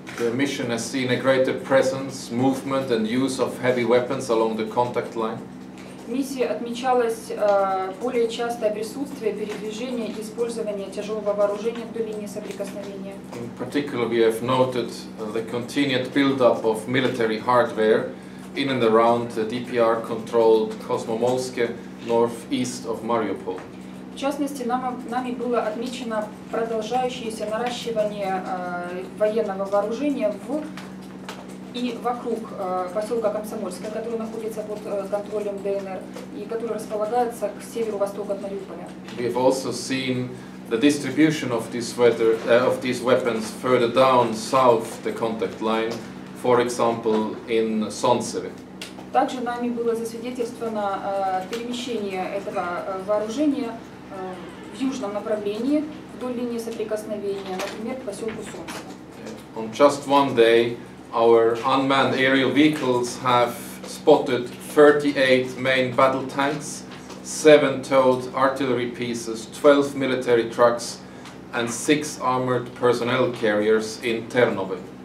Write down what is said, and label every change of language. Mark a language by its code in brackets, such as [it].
[en] The mission has seen a greater presence, movement and use of heavy weapons along the contact line. [ru] Миссия отмечалась более частое присутствие, передвижение и использование тяжелого вооружения вдоль линии соприкосновения. [en] In particular, we have noted the continued build-up of military hardware in and around the DPR-controlled Kosmomolske northeast of Mariupol. [ru] В частности, нами было отмечено продолжающееся наращивание военного вооружения и вокруг поселка Комсомольское, который находится под контролем ДНР и который располагается к северу-востоку от Мариуполя. [en] We have also seen the distribution of these weapons further down south the contact line, for example in Sontseve. [ru] Также нами было засвидетельствовано перемещение этого вооружения в южном направлении вдоль линии соприкосновения, например, к поселку Солнцево. [en] On just one day, our unmanned aerial vehicles have spotted 38 main battle tanks, 7 towed artillery pieces, 12 military trucks, and 6 armored personnel carriers in Ternovo.